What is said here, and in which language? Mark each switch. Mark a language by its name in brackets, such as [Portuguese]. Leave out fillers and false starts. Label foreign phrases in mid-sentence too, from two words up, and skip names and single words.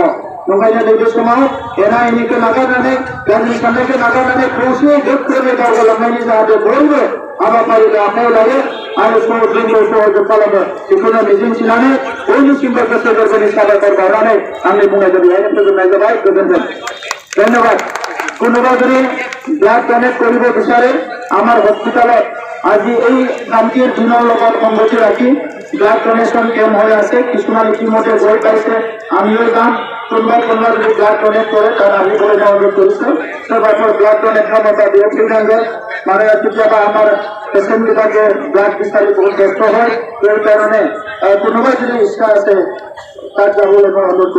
[Bodo] ओंखायनो नैबे समाव एना एनिखौ नागारनानै गाज्रि साननायखौ नागारनानै खौसेयै गोख्रोङै दावगालांनायनि जाहाथे बयबो हाबाफारिखौ आखायाव लायो आरो जोंखौ सहयोग खालामो बेखौनो मिजिंथिनानै बयनिसिमबो गोसो गोरबोनि साबायखर बावनानै आंनि बुंनायखौ बेहायनो फोजोबनाय जाबाय। गोजोन्थों। धन्यवाद। [Assamese] কোনোবা যদি [English] blood donate [Assamese] কৰিব বিচাৰে আমাৰ হস্পিটালত আজি এই কামটিৰ দিনৰ লগত সংগতি ৰাখি [English] blood donation camp [Assamese] হৈ আছে কিছুমান ইতিমধ্যে গৈ পাইছে আমিও যাম কোনোবা যদি [English] blood donate [Assamese] কৰে তাত আহিবলৈ মই অনুৰোধ কৰিছোঁ সোৰবাৰ [English] blood donate [Assamese] ক্ষমতা দিয়ে ফিল্ডাংগৰ মানে কেতিয়াবা আমাৰ পেচেণ্টবিলাকে ব্লাড বিচাৰি বহুত ব্যস্ত হয় সেই কাৰণে কোনোবাই যদি ইচ্ছা আছে তাত যাবলৈ মই অনুৰোধ